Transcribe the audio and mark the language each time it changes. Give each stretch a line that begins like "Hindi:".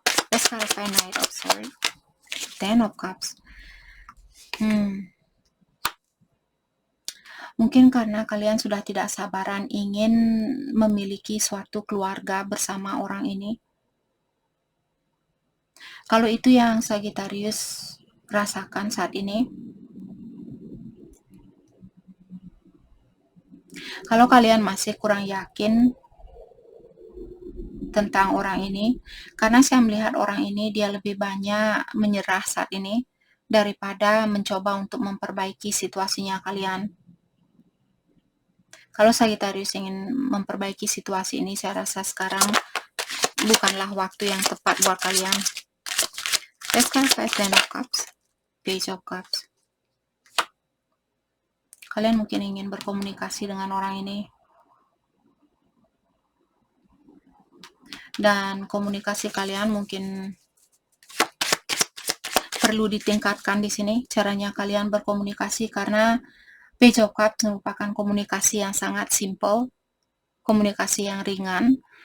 English: Let's clarify Knight of Swords, Ten of Cups.
Indonesian: Mungkin karena kalian sudah tidak sabaran ingin memiliki suatu keluarga bersama orang ini. Kalau itu yang Sagittarius rasakan saat ini, kalau kalian masih kurang yakin tentang orang ini, karena saya melihat orang ini dia lebih banyak menyerah saat ini daripada mencoba untuk memperbaiki situasinya kalian. Kalau Sagittarius ingin memperbaiki situasi ini, saya rasa sekarang bukanlah waktu yang tepat buat kalian.
English: Let's clarify Ten of Cups, Page of Cups.
Indonesian: Kalian mungkin ingin berkomunikasi dengan orang ini, dan komunikasi kalian mungkin perlu ditingkatkan di sini caranya kalian berkomunikasi, karena Page of Cups merupakan komunikasi yang sangat simple, komunikasi yang ringan.